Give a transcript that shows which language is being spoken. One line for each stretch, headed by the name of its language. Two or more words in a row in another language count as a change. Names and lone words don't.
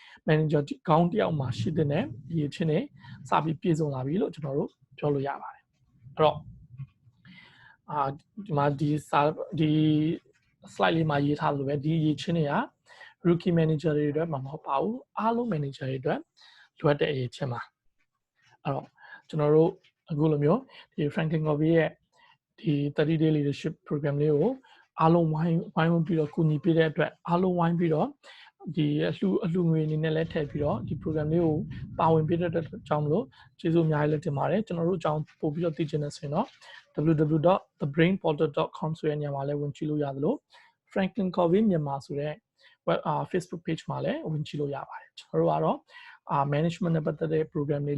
Burmese: manager ကောင်းတယောက်မှာရှိတဲ့ရည်ချင်းတွေစပြီးပြည့်စုံလာပြီလို့ကျွန်တော်တို့ပြောလို့ရပါတယ်အဲ့တော့ဒီမှာဒီ slide လေးမှာရေးထားလို့ပဲဒီရည်ချင်းတွေက
English: rookie manager
Burmese: တွေအတွက်မဟုတ်ပါဘူးအားလုံး manager တွေအတွက်လိုအပ်တဲ့အရေးချင်းပါအဲ့တော့ကျွန်တော်တို့အခုလိုမျိုးဒီ Franklin Covey ရဲ့ဒီ
English: 30-day leadership program
Burmese: လေးကိုအားလုံးဝိုင်းပြီးတော့ကူညီပေးတဲ့အတွက်အားလုံးဝိုင်းပြီးတော့ဒီအလှငွေအနေနဲ့လည်းထည့်ပြီးတော့ဒီ program လေးကိုပါဝင်ပေးတဲ့အတွက်ကြောင့်မလို့ကျေးဇူးအများကြီးလည်းတင်ပါတယ်ကျွန်တော်တို့အကြောင်းပို့ ပြီးတော့သိချင်တဲ့ဆိုရင်တော့ www.thebrainportal.com ဆိုတဲ့နေရာမှာလည်းဝင်ကြည့်လို့ရသလို Franklin Covey မြန်မာဆိုတဲ့
English: web Facebook page
Burmese: မှာလည်းဝင်ကြည့်လို့ရပါတယ်ကျွန်တော်တို့ကတော့ management နဲ့ပတ်သက်တဲ့ program တွေ